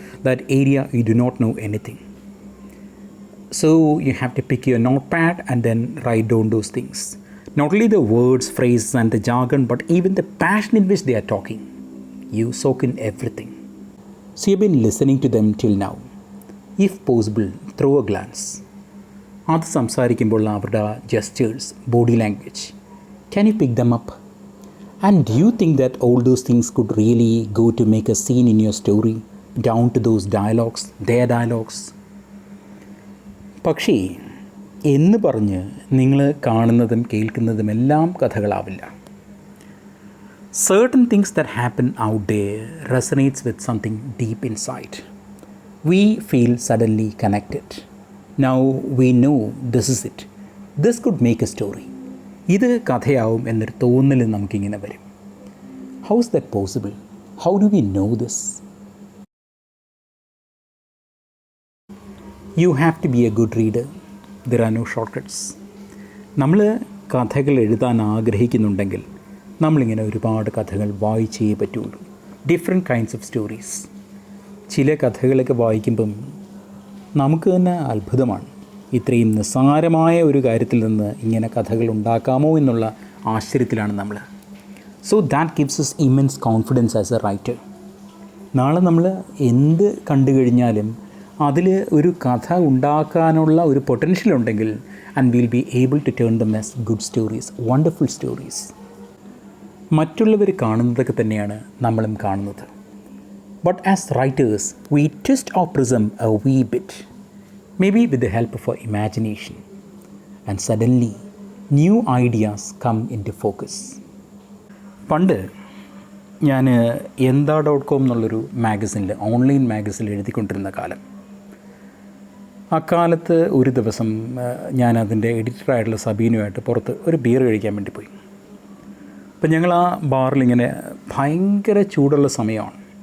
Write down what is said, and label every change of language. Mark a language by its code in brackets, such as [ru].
[en] That area you do not know anything. So you have to pick your notepad and then write down those things. Not only the words, phrases and the jargon, but even the passion in which they are talking. You soak in everything. So you've been listening to them till now. If possible, throw a glance. [ml] അത് സംസാരിക്കുമ്പോൾ അവരുടെ gestures, body language, [en] can you pick them up? And do you think that all those things could really go to make a scene in your story, down to those dialogues, their dialogues? [ml] പക്ഷേ എന്ന് പറഞ്ഞ് നിങ്ങൾ കാണുന്നതും കേൾക്കുന്നതും എല്ലാം കഥകളാവില്ല. [en] Certain things that happen out there resonates with something deep inside. We feel suddenly connected. Now we know this is it. This could make a story. [ml] ഇത് കഥയാവും എന്നൊരു തോന്നൽ നമുക്കിങ്ങനെ വരും. [en] How is that possible? How do we know this? You have to be a good reader. There are no shortcuts. [ml] നമ്മൾ കഥകൾ എഴുതാൻ ആഗ്രഹിക്കുന്നുണ്ടെങ്കിൽ നമ്മളിങ്ങനെ ഒരുപാട് കഥകൾ വായിച്ചേ പറ്റുള്ളൂ. [en] Different kinds of stories. [ml] ചില കഥകളൊക്കെ വായിക്കുമ്പം നമുക്ക് തന്നെ അത്ഭുതമാണ്. ഇത്രയും നിസ്സാരമായ ഒരു കാര്യത്തിൽ നിന്ന് ഇങ്ങനെ കഥകൾ ഉണ്ടാക്കാമോ എന്നുള്ള ആശ്ചര്യത്തിലാണ് നമ്മൾ. [en] So that gives us immense confidence as a writer. [ml] നാളെ നമ്മൾ എന്ത് കണ്ടു കഴിഞ്ഞാലും അതിൽ ഒരു കഥ ഉണ്ടാക്കാനുള്ള ഒരു പൊട്ടൻഷ്യൽ ഉണ്ടെങ്കിൽ [en] And will be able to turn them as good stories, wonderful stories. [ml] മറ്റുള്ളവർ കാണുന്നതൊക്കെ തന്നെയാണ് നമ്മളും കാണുന്നത്. [en] But as writers, we twist our prism a wee bit, maybe with the help of our imagination, and suddenly new ideas come into focus. [ml] പണ്ട് ഞാൻ എന്താ.com എന്നുള്ളൊരു മാഗസിനിൽ, online മാഗസിനിൽ എഴുതിക്കൊണ്ടിരുന്ന കാലം. അക്കാലത്ത് ഒരു ദിവസം ഞാൻ അതിൻ്റെ എഡിറ്ററായിട്ടുള്ള സബീനുമായിട്ട് പുറത്ത് ഒരു ബിയർ കഴിക്കാൻ വേണ്ടി പോയി. അപ്പം ഞങ്ങൾ ആ ബാറിലിങ്ങനെ ഭയങ്കര ചൂടുള്ള സമയമാണ്.